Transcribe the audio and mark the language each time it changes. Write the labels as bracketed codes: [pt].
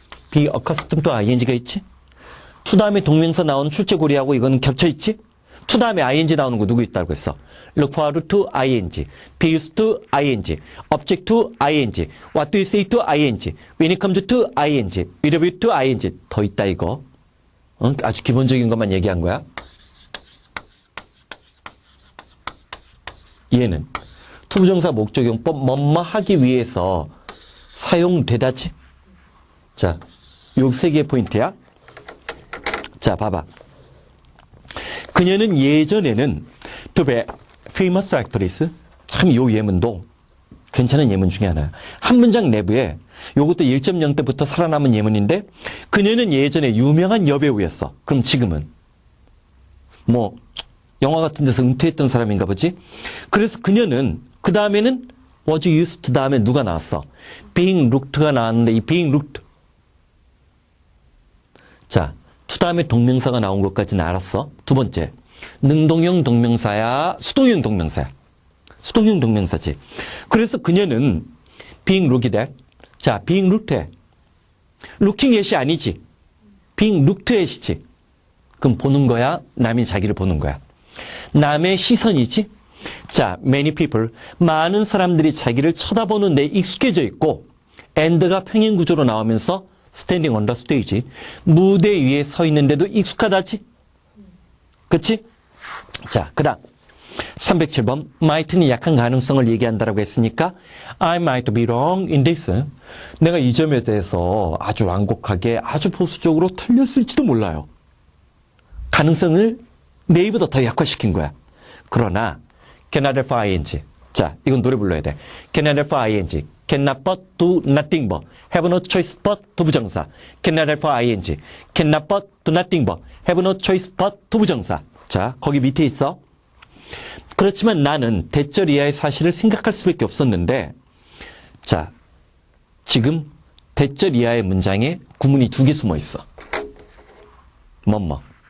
[en] be accustomed to ing가 있지? [ko] to 다음에 동명사 나오는 출제고리하고 이건 겹쳐있지? to 다음에 ing 나오는 거 누구 있다고 했어? [en] look forward to ing, be used to ing, object to ing, what do you say to ing, when it comes to ing, with a view to ing. [ko] 더 있다 이거. 아주 기본적인 것만 얘기한 거야. 얘는 투부정사 목적용법 뭐뭐 하기 위해서 사용되다지. 자, 요 세 개의 포인트야. 자, 봐봐. 그녀는 예전에는 [en] to be famous actress. [ko] 참 요 예문도 괜찮은 예문 중에 하나야. 한 문장 내부에 요것도 1.0 때부터 살아남은 예문인데 그녀는 예전에 유명한 여배우였어. 그럼 지금은 뭐 영화 같은 데서 은퇴했던 사람인가 보지. 그래서 그녀는 그 다음에는 was used 다음에 누가 나왔어? [en] being looked가 [ko] 나왔는데 이 [en] being looked. [ko] 자, to 다음에 동명사가 나온 것까지는 알았어. 두 번째, 능동형 동명사야, 수동형 동명사야. 수동형 동명사지. 그래서 그녀는 [en] being looked at. 자, being looked at. looking at이 아니지. being looked at이지. [ko] 그럼 보는 거야? 남이 자기를 보는 거야? 남의 시선이지? [en] 자, many people. [ko] 많은 사람들이 자기를 쳐다보는 데 익숙해져 있고 and가 평행 구조로 나오면서 [en] standing on the stage. [ko] 무대 위에 서 있는데도 익숙하다지? 그치? 자, 그 다음 307번 might는 약한 가능성을 얘기한다라고 했으니까 [en] I might be wrong in this. [ko] 내가 이 점에 대해서 아주 완곡하게 아주 보수적으로 틀렸을지도 몰라요. 가능성을 내일보다 더 약화시킨 거야. 그러나 [en] cannot have ing. [ko] 자, 이건 노래 불러야 돼. [en] cannot have ing. cannot but do nothing but. have no choice but to 부정사. cannot have ing. cannot but do nothing but. have no choice but to 부정사. [ko] 자, 거기 밑에 있어. 그렇지만 나는 대절 이하의 사실을 생각할 수밖에 없었는데, 자, 지금 대절 이하의 문장에 구문이 두 개 숨어 있어. 뭐뭐.